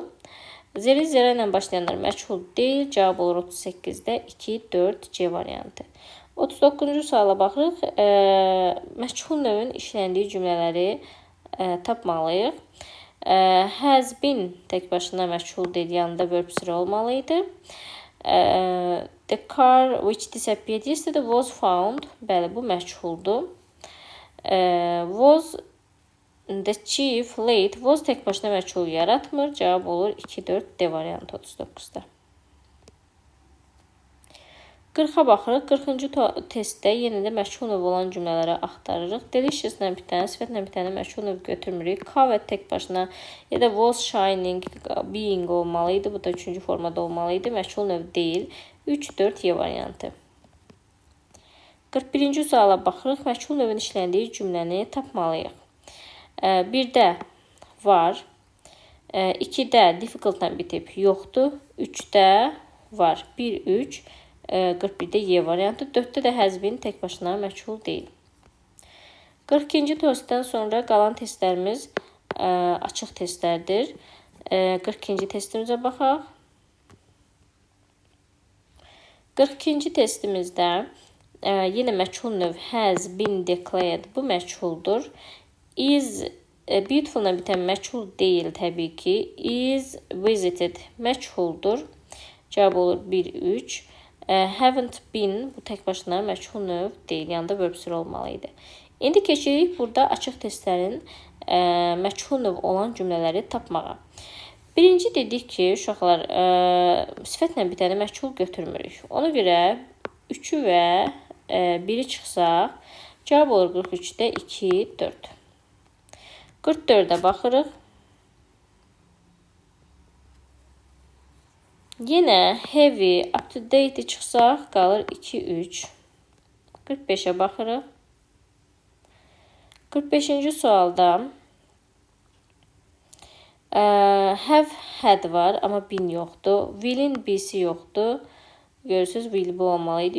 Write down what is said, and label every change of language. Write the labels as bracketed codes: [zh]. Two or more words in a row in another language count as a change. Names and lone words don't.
[az] Zera ilə başlayanlar məchul deyil. Cavab olur 38-də 2, 4, C variantı. 39-cu suala baxırıq. Məchul növün işləndiyi cümlələri tapmalıyıq. [en] Has been [az] tək başına məchul deyil, yanında verb 3 olmalıydı. [en] The car which disappeared yesterday was found. [az] Bəli, bu məchuldur. [en] Was the chief late. [az] Was tək başına məchul yaratmır. Cavab olur 2, 4, D variantı 39-da. 40-a baxırıq. 40-cı testdə yenə də məchul növ olan cümlələri axtarırıq. Delicious-la bitən, sifətlə bitəni məchul növ götürmürük. Covered tək başına ya da [en] was shining, [az] being olmalıydı. Bu da 3-cü formada olmalıydı. Məchul növ deyil. 3, 4, Y variantı. 41-ci suala baxırıq. Məchul növün işləndiyi cümləni tapmalıyıq. 1-də var. 2-də difficult-la bitib yoxdur. 3-də var. 1, 3. 41-də Y variantı. 4-də də [en] has been [az] tək başına məchul deyil. 42-ci testdən sonra qalan testlərimiz açıq testlərdir. 42-ci testimizə baxaq. 42-ci testimizdə yenə məchul növ [en] has been declared. [az] Bu məchuldur. [en] Is beautiful- [az] la bitən məchul deyil təbii ki. [en] Is visited [az] məchuldur. Cavab olur 1-3. [en] Haven't been [az] bu tək başına məchul növ deyil. Yanında verb sıra olmalı idi. İndi keçirik burada açıq testlərin məchul növ olan cümlələri tapmağa. Birinci dedik ki, uşaqlar, sifətlə bitəni məchul götürmürük. Ona görə 3-ü və 1-i çıxsaq, cavab olur 43-də 2, 4. 44-də baxırıq. Yenə [en] heavy, up to date [az] çıxsaq, qalır 2, 3. 45-ə baxırıq. 45-ci sualda [en] have had [az] var, amma been yoxdur. Will'in B'si yoxdur. Görürsünüz, will bu olmalı idi.